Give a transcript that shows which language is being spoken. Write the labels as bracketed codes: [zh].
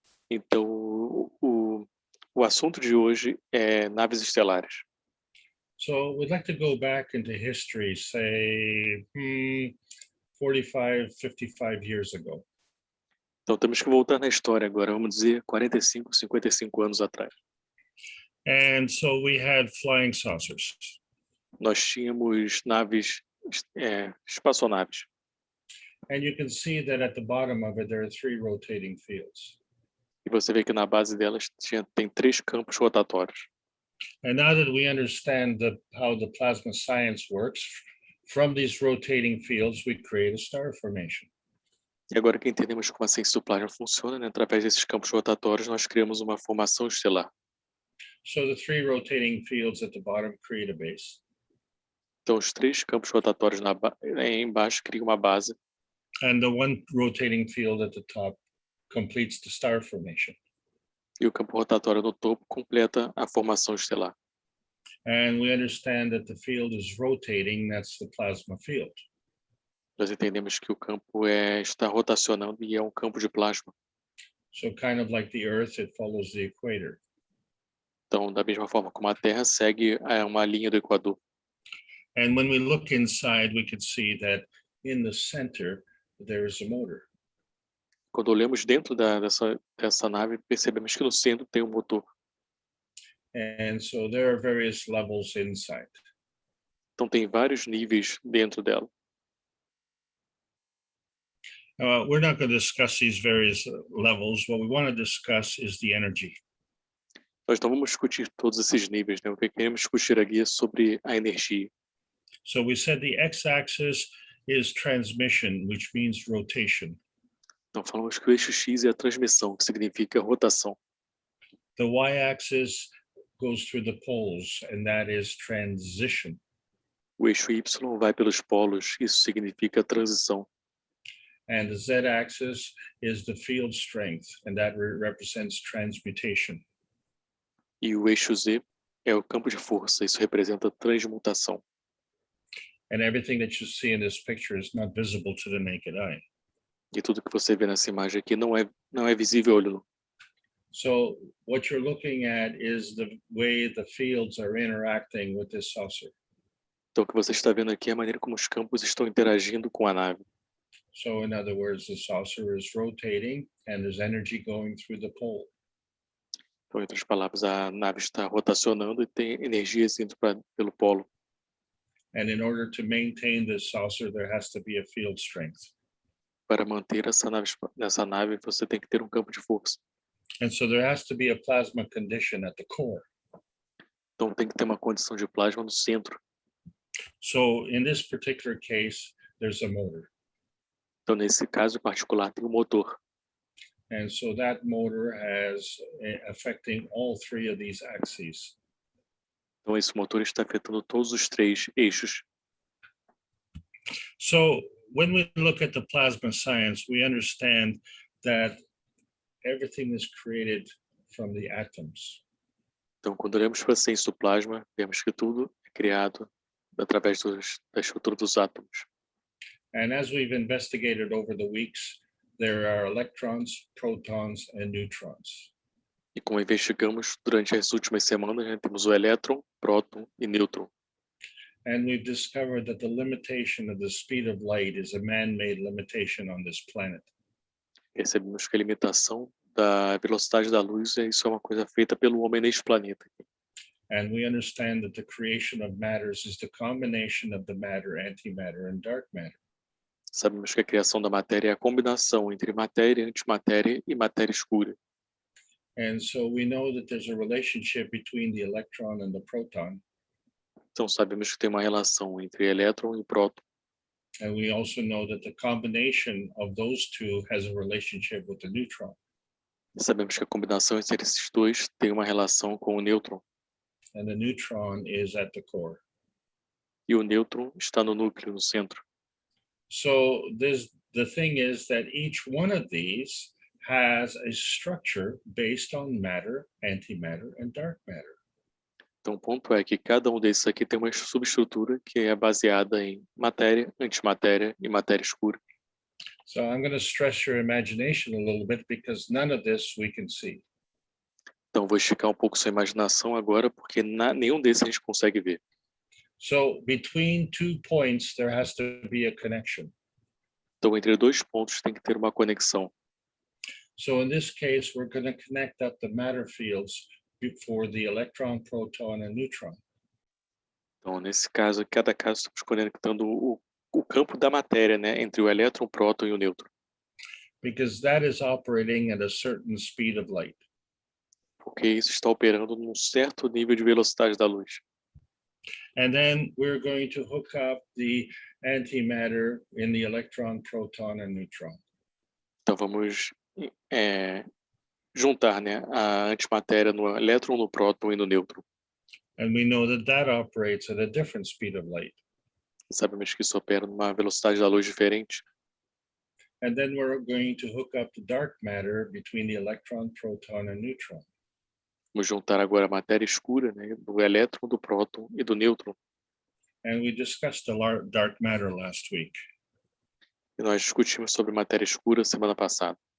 [pt] Então o assunto de hoje é naves estelares. [en] So we'd like to go back into history, say 45, 55 years ago. [pt] Então temos que voltar na história agora, vamos dizer 45, 55 anos atrás. [en] And so we had flying saucers. [pt] Nós tínhamos naves, espaçonaves. [en] And you can see that at the bottom of it, there are three rotating fields. [pt] E você vê que na base delas tem três campos rotatórios. [en] And now that we understand how the plasma science works, from these rotating fields, we create a star formation. [pt] E agora que entendemos como a ciência do plasma funciona, né, através desses campos rotatórios, nós criamos uma formação estelar. [en] So the three rotating fields at the bottom create a base. [pt] Então, os três campos rotatórios embaixo criam uma base. [en] And the one rotating field at the top completes the star formation. [pt] E o campo rotatório no topo completa a formação estelar. [en] And we understand that the field is rotating, that's the plasma field. [pt] Nós entendemos que o campo está rotacionando e é um campo de plasma. [en] So kind of like the Earth, it follows the equator. [pt] Então, da mesma forma como a Terra segue uma linha do Equador. [en] And when we look inside, we can see that in the center, there is a motor. [pt] Quando olhamos dentro dessa nave, percebemos que no centro tem um motor. [en] And so there are various levels inside. [pt] Então, tem vários níveis dentro dela. [en] We're not going to discuss these various levels. What we want to discuss is the energy. [pt] Nós não vamos discutir todos esses níveis, né? O que queremos discutir aqui é sobre a energia. [en] So we said the x-axis is transmission, which means rotation. [pt] Então, falamos que o eixo X é a transmissão, que significa rotação. [en] The y-axis goes through the poles, and that is transition. [pt] O eixo Y vai pelos polos, isso significa transição. [en] And the z-axis is the field strength, and that represents transmutation. [pt] E o eixo Z é o campo de força, isso representa transmutação. [en] And everything that you see in this picture is not visible to the naked eye. [pt] E tudo que você vê nessa imagem aqui não é visível ao olho nu. [en] So what you're looking at is the way the fields are interacting with this saucer. [pt] Então, o que você está vendo aqui é a maneira como os campos estão interagindo com a nave. [en] So in other words, the saucer is rotating and there's energy going through the pole. [pt] Então, em outras palavras, a nave está rotacionando e tem energias indo pelo polo. [en] And in order to maintain this saucer, there has to be a field strength. [pt] Para manter nessa nave, você tem que ter um campo de força. [en] And so there has to be a plasma condition at the core. [pt] Então, tem que ter uma condição de plasma no centro. [en] So in this particular case, there's a motor. [pt] Então, nesse caso em particular, tem um motor. [en] And so that motor has affecting all three of these axes. [pt] Então, esse motor está afetando todos os três eixos. [en] So when we look at the plasma science, we understand that everything is created from the atoms. [pt] Então, quando olhamos para a ciência do plasma, vemos que tudo é criado através da estrutura dos átomos. [en] And as we've investigated over the weeks, there are electrons, protons, and neutrons. [pt] E como investigamos durante as últimas semanas, né, temos o elétron, próton e nêutron. [en] And we've discovered that the limitation of the speed of light is a man-made limitation on this planet. [pt] Percebemos que a limitação da velocidade da luz, isso é uma coisa feita pelo homem neste planeta. [en] And we understand that the creation of matters is the combination of the matter, antimatter, and dark matter. [pt] Sabemos que a criação da matéria é a combinação entre matéria, antimatéria e matéria escura. [en] And so we know that there's a relationship between the electron and the proton. [pt] Então sabemos que tem uma relação entre elétron e próton. [en] And we also know that the combination of those two has a relationship with the neutron. [pt] Sabemos que a combinação entre esses dois tem uma relação com o nêutron. [en] And the neutron is at the core. [pt] E o nêutron está no núcleo, no centro. [en] So the thing is that each one of these has a structure based on matter, antimatter, and dark matter. [pt] Então o ponto é que cada um desses aqui tem uma subestrutura que é baseada em matéria, antimatéria e matéria escura. [en] So I'm going to stress your imagination a little bit because none of this we can see. [pt] Então vou esticar um pouco sua imaginação agora, porque nenhum desses a gente consegue ver. [en] So between 2 points, there has to be a connection. [pt] Então entre dois pontos tem que ter uma conexão. [en] So in this case, we're going to connect up the matter fields for the electron, proton, and neutron. [pt] Então nesse caso, cada caso estamos conectando o campo da matéria, né, entre o elétron, o próton e o nêutron. [en] Because that is operating at a certain speed of light. [pt] porque isso está operando num certo nível de velocidade da luz. [en] And then we're going to hook up the antimatter in the electron, proton, and neutron. [pt] Então vamos juntar, né, a antimatéria no elétron, no próton e no nêutron. [en] And we know that that operates at a different speed of light. [pt] Sabemos que isso opera numa velocidade da luz diferente. [en] And then we're going to hook up the dark matter between the electron, proton, and neutron. [pt] Vamos juntar agora a matéria escura, né, do elétron, do próton e do nêutron. [en] And we discussed the dark matter last week. [pt] E nós discutimos sobre matéria escura semana passada.